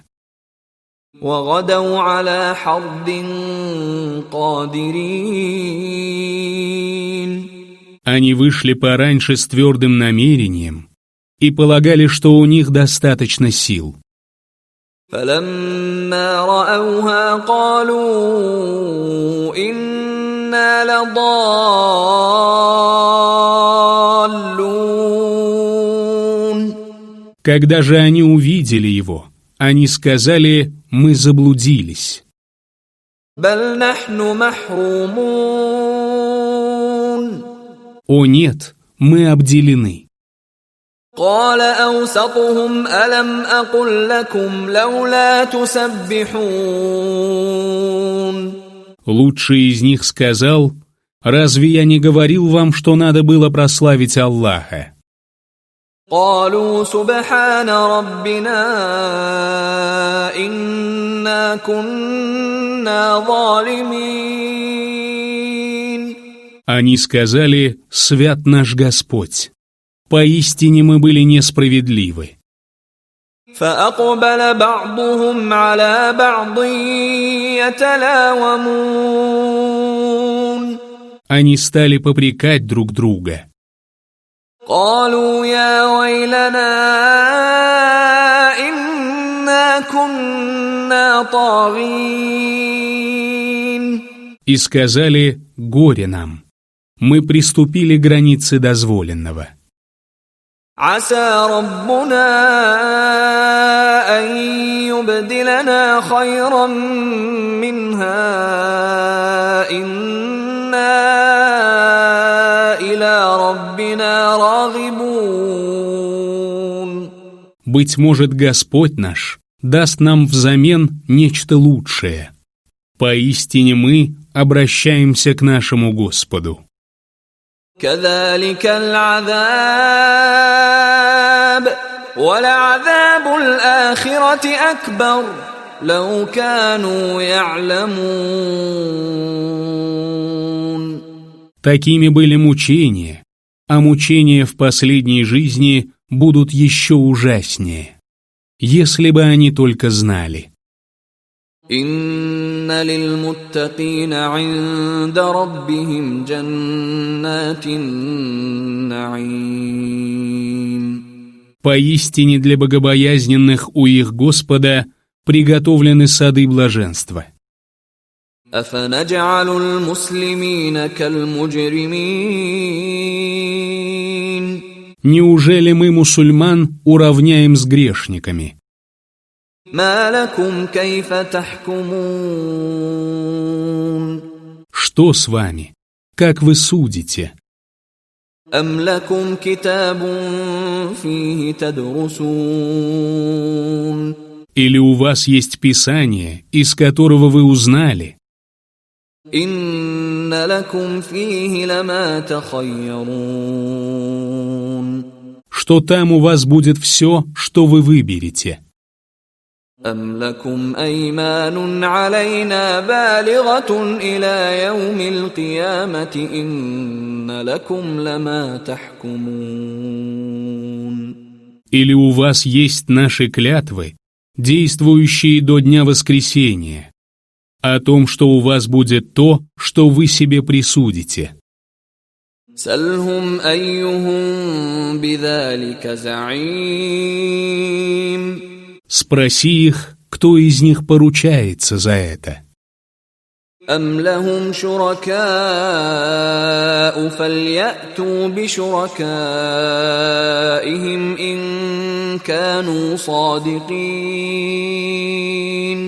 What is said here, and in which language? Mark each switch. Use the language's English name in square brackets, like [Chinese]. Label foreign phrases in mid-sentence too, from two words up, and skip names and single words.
[Arabic] وغدوا على حرد قادرين [Russian] Они вышли пораньше с твердым намерением и полагали, что у них достаточно сил. [Arabic] فلما رأوها قالوا إنا لضالون [Russian] Когда же они увидели его, они сказали: «Мы заблудились». [Arabic] بل نحن محرومون [Russian] О нет, мы обделены. [Arabic] قال أوسطهم ألم أقل لكم لولا تسبحون [Russian] Лучший из них сказал: «Разве я не говорил вам, что надо было прославить Аллаха?» [Arabic] قالوا سبحان ربنا إنا كنا ظالمين [Russian] Они сказали: «Свят наш Господь! Поистине мы были несправедливы». [Arabic] فأقبل بعضهم على بعض يتلاومون [Russian] Они стали попрекать друг друга. [Arabic] قالوا يا ويلنا إنا كنا طاغين [Russian] И сказали: «Горе нам! Мы приступили к границе дозволенного». [Arabic] عسى ربنا أن يبدلنا خيرا منها إنا إلى ربنا راغبون [Russian] Быть может, Господь наш даст нам взамен нечто лучшее. Поистине мы обращаемся к нашему Господу. [Arabic] كذلك العذاب ولعذاب الآخرة أكبر لو كانوا يعلمون [Russian] Такими были мучения, а мучения в последней жизни будут еще ужаснее, если бы они только знали. [Arabic] إن للمتقين عند ربهم جنات النعيم [Russian] Поистине для богобоязненных у их Господа приготовлены сады блаженства. [Arabic] أفنجعل المسلمين كالمجرمين [Russian] Неужели мы мусульман уравняем с грешниками? [Arabic] ما لكم كيف تحكمون [Russian] Что с вами? Как вы судите? [Arabic] أم لكم كتاب فيه تدرسون [Russian] Или у вас есть Писание, из которого вы узнали? [Arabic] إن لكم فيه لما تخيرون [Russian] Что там у вас будет все, что вы выберете? [Arabic] أم لكم أيمان علينا بالغة إلى يوم القيامة إن لكم لما تحكمون [Russian] Или у вас есть наши клятвы, действующие до дня воскресения, о том, что у вас будет то, что вы себе присудите? [Arabic] سلهم أيهم بذلك زعيم [Russian] Спроси их, кто из них поручается за это. [Arabic] أم لهم شركاء فليأتوا بشركائهم إن كانوا صادقين